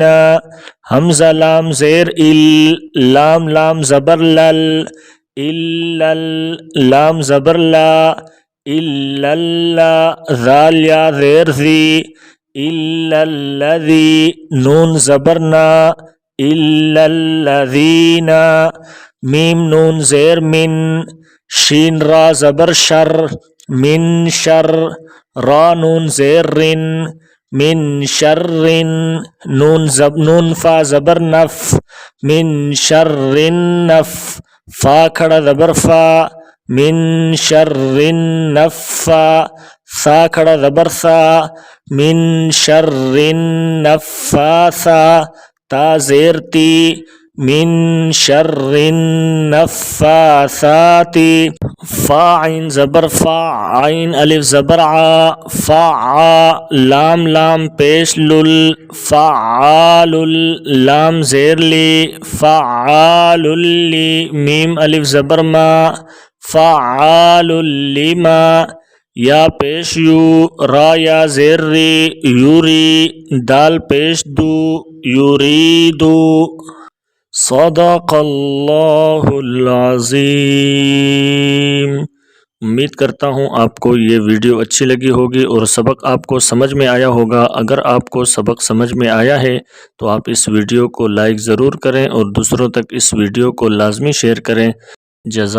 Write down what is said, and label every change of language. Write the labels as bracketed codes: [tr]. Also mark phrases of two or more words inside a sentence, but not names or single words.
[ur] حمزہ لام زیر ال، لام زبر لل، الل۔ لام زبر لا، الا۔ ذال یا زیر ذی، [ar] الا الذی۔ [ur] نون زبر نا، [ar] الا الذین۔ [ur] میم نون زیر من، شین را زبر شر، [ar] من شر۔ [ur] را نون زیر رن، [ar] من شر۔ [ur] نون فا زبر نف، [ar] من شر نف۔ [ur] فا کھڑا زبر فا، [ar] من شر نفا۔ [ur] سا کھڑا زبر سا، [ar] من شر نفاسا۔ [ur] تا زیر تی، [ar] من شر النفاثات۔ [ur] فا عین زبر فا، عین الف زبر ع، فع۔ لام پیش لل، فعال۔ لام زیر لی، [ar] فعال لی۔ [ur] میم الف زبر ما، [ar] فعال لما۔ [ur] یا پیش یو، را یا زیر ری، یوری۔ دال پیش دو، یریدو۔ [ar] صدق اللہ العظیم۔ [ur] امید کرتا ہوں آپ کو یہ ویڈیو اچھی لگی ہوگی اور سبق آپ کو سمجھ میں آیا ہوگا۔ اگر آپ کو سبق سمجھ میں آیا ہے تو آپ اس ویڈیو کو لائک ضرور کریں اور دوسروں تک اس ویڈیو کو لازمی شیئر کریں۔